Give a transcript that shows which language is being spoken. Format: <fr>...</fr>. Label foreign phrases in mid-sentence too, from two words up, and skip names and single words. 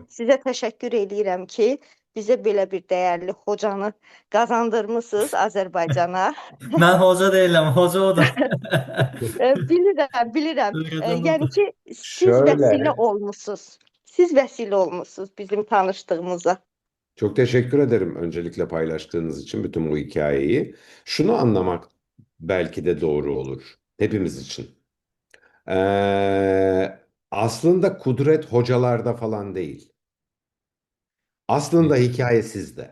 <az>sizə təşəkkür edirəm ki, bizə belə bir dəyərli hocanı qazandırmısınız Azərbaycana. mən hoca deyiləm, hoca odur. Bilirəm. Öyrədən Yəni odur. ki, siz</az> <tr>Şöyle,</tr> <az>vəsilə olmusunuz. Siz vəsilə olmusunuz bizim tanışdığımıza.</az> <tr>Çok teşekkür ederim öncelikle paylaştığınız için bütün bu hikayeyi. Şunu anlamak belki de doğru olur hepimiz için. Aslında kudret hocalarda falan değil. Aslında hikaye sizde.</tr>